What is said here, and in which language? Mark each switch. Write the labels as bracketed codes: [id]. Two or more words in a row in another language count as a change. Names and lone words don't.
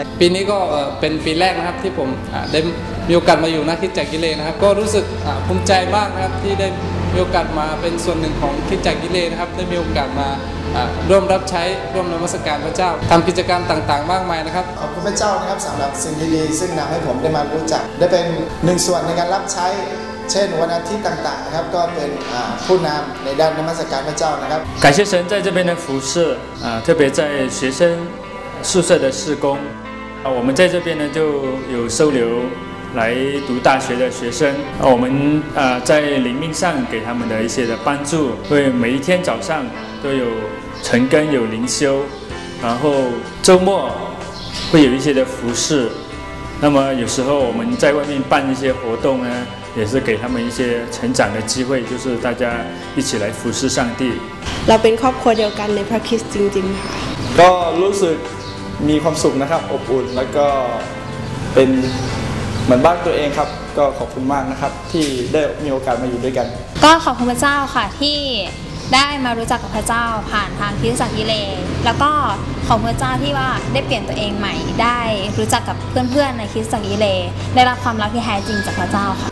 [th] ปีนี้ก็เป็นปีแรกนะครับที่ผมได้มีโอกาสมาอยู่ในคริสตจักรยิเลนะครับก็รู้สึกภูมิใจมากนะครับที่ได้มีโอกาสมาเป็นส่วนหนึ่งของคริสตจักรยิเลนะครับได้มีโอกาสมาร่วมรับใช้ร่วมนมัสการพระเจ้าทำกิจกรรมต่างๆมากมายนะครับ ขอบคุณพระเจ้านะครับสำหรับสิ่งดีๆซึ่งนำให้ผมได้มารู้จักได้เป็นหนึ่งส่วนในการรับใช้เช่นวันอาทิตย์ต่างๆนะครับก็เป็นผู้นำในด้านนมัสการพระเจ้านะครับ [zh] 感谢神在这边的服侍特别在学生宿舍的事工我们在这边呢就有收留来读大学的学生，我们在灵命上给他们的一些的帮助，会每一天早上都有晨更有灵修，然后周末会有一些的服侍。那么有时候我们在外面办一些活动呢，也是给他们一些成长的机会，就是大家一起来服侍上帝。 [th] เราเป็นครอบครัวเดียวกันในพระคริสต์จริงๆค่ะ ก็รู้สึกมีความสุขนะครับอบอุ่นแล้วก็เป็นเหมือนบ้านตัวเองครับก็ขอบคุณมากนะครับที่ได้มีโอกาสมาอยู่ด้วยกัน ก็ขอบคุณพระเจ้าค่ะที่ได้มารู้จักกับพระเจ้าผ่านทางคริสตจักรยิเลแล้วก็ขอบคุณพระเจ้าที่ว่าได้เปลี่ยนตัวเองใหม่ได้รู้จักกับเพื่อนๆในคริสตจักรยิเลได้รับความรักที่แท้จริงจากพระเจ้าค่ะ